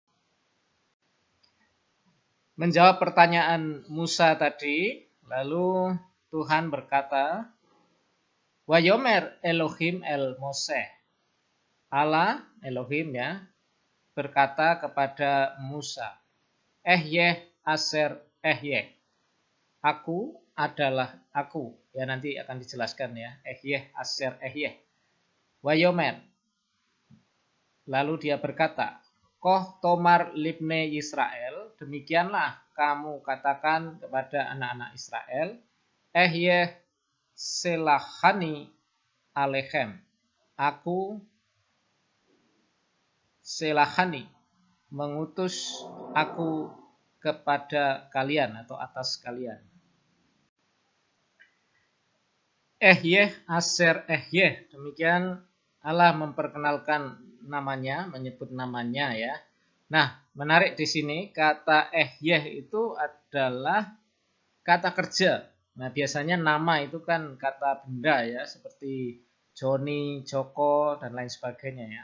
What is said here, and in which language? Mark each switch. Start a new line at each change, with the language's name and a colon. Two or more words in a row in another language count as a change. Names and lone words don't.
Indonesian: Menjawab pertanyaan Musa tadi, lalu Tuhan berkata,
Hebrew: ויאמר אלהים אל משה.
Indonesian: Allah Elohim ya berkata kepada Musa,
Hebrew: אהיה אשר אהיה.
Indonesian: Aku adalah aku. Ya nanti akan dijelaskan ya.
Hebrew: אהיה אשר אהיה. ויאמר.
Indonesian: Lalu dia berkata,
Hebrew: כה תאמר לבני ישראל,
Indonesian: demikianlah kamu katakan kepada anak-anak Israel,
Hebrew: אהיה שלחני אליכם.
Indonesian: Aku selahani, mengutus aku kepada kalian atau atas kalian.
Hebrew: אהיה אשר אהיה,
Indonesian: demikian Allah memperkenalkan namanya, menyebut namanya ya. Nah, menarik di sini kata ehyeh itu adalah kata kerja. Nah, biasanya nama itu kan kata benda ya, seperti Joni, Joko, dan lain sebagainya ya.